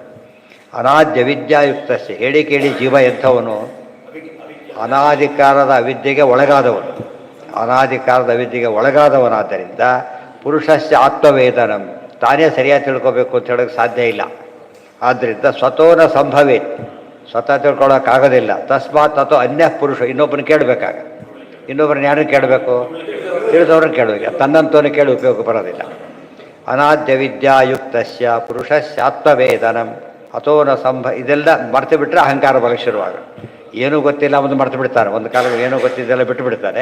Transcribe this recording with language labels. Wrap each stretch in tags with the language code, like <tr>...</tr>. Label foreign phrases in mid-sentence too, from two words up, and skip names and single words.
<sa>ಅನಾದ್ಯ ವಿದ್ಯಾಯುಕ್ತಸ್ಯ,</sa> <kn>ಹೇಳಿ ಕೇಳಿ ಜೀವ ಎಂಥವನು, ಅನಾಧಿಕಾರದ ಅವಿದ್ಯೆಗೆ ಒಳಗಾದವನು. ಅನಾಧಿಕಾರದ ಅವಿದ್ಯೆಗೆ ಒಳಗಾದವನಾದ್ದರಿಂದ</kn> <sa>ಪುರುಷಸ್ಯ ಆತ್ಮವೇದನಂ,</sa> <kn>ತಾನೇ ಸರಿಯಾಗಿ ತಿಳ್ಕೊಬೇಕು ಅಂತ ಹೇಳೋಕ್ಕೆ ಸಾಧ್ಯ ಇಲ್ಲ. ಆದ್ದರಿಂದ</kn> <sa>ಸ್ವತೋನ ಸಂಭವೇತ್,</sa> <kn>ಸ್ವತಃ ತಿಳ್ಕೊಳ್ಳೋಕ್ಕಾಗೋದಿಲ್ಲ.</kn> <sa>ತಸ್ಮಾತ್ ತಥೋ ಅನ್ಯ ಪುರುಷ,</sa> <kn>ಇನ್ನೊಬ್ಬನ ಕೇಳಬೇಕಾಗ. ಇನ್ನೊಬ್ಬರನ್ನ ಯಾರನ್ನು ಕೇಳಬೇಕು, ತಿಳಿದವ್ರನ್ನ ಕೇಳಬೇಕು. ತನ್ನಂತವನು ಕೇಳಿ ಉಪಯೋಗ ಬರೋದಿಲ್ಲ.</kn> <sa>ಅನಾದ್ಯ ವಿದ್ಯಾಯುಕ್ತಸ್ಯ ಪುರುಷಸ್ಯಾತ್ಮವೇದನಂ ಅಥೋನ</sa> <kn>ಇದೆಲ್ಲ ಮರ್ತು ಬಿಟ್ಟರೆ ಅಹಂಕಾರ ಬಲಕ್ಕೆ ಶುರುವಾಗ. ಏನೂ ಗೊತ್ತಿಲ್ಲ ಒಂದು ಮರ್ತು ಬಿಡ್ತಾನೆ, ಒಂದು ಕಾಲದಲ್ಲಿ ಏನೂ ಗೊತ್ತಿದ್ದೆಲ್ಲ ಬಿಟ್ಟು ಬಿಡ್ತಾನೆ.</kn>